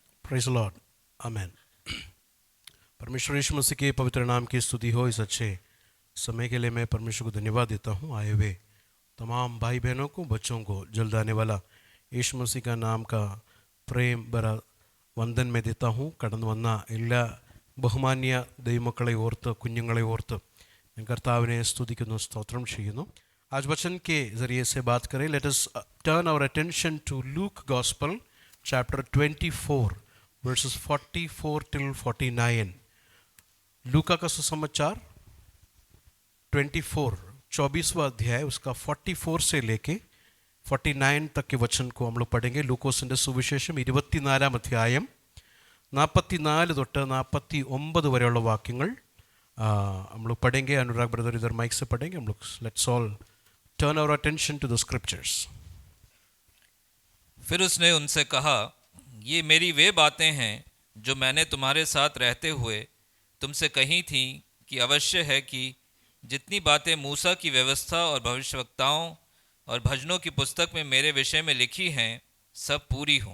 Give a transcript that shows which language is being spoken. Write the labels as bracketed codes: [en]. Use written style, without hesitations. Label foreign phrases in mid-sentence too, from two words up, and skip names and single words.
[en] Praise the Lord, [hi] आमेन। परमेश्वर यीशु मसीह के पवित्र नाम की स्तुति हो। इस अच्छे समय के लिए मैं परमेश्वर को धन्यवाद देता हूँ। आए हुए तमाम भाई बहनों को, बच्चों को जल्द आने वाला यीशु मसीह का नाम का प्रेम भरा वंदन में देता हूँ। [ml] കടന്നു വന്ന എല്ലാ ബഹുമാന്യ ദൈവമക്കളെ ഓർത്ത്, കുഞ്ഞുങ്ങളെ ഓർത്ത് ഞാൻ കർത്താവിനെ സ്തുതിക്കുന്നു, സ്തോത്രം ചെയ്യുന്നു। [hi] आज वचन के ज़रिए से बात करें। [en] Let us turn our attention to Luke Gospel chapter 24 verses 44 till 49. [hi] लूका का सुसमाचार 24वां अध्याय, उसका 44 से लेके 49 तक के वचन को हम लोग पढ़ेंगे। [ml] लूकोസിൻ്റെ സുവിശേഷം 24 അധ്യായം 44 തൊട്ട് 49 വരെയുള്ള വാക്യങ്ങൾ [hi] हम लोग पढ़ेंगे। अनुराग ब्रदर इधर माइक से पढ़ेंगे। हम लोग [en] let's all turn our attention to the scriptures. [hi] फिर उसने उनसे कहा, ये मेरी वे बातें हैं जो मैंने तुम्हारे साथ रहते हुए तुमसे कही थी कि अवश्य है कि जितनी बातें मूसा की व्यवस्था और भविष्यवक्ताओं और भजनों की पुस्तक में मेरे विषय में लिखी हैं सब पूरी हों।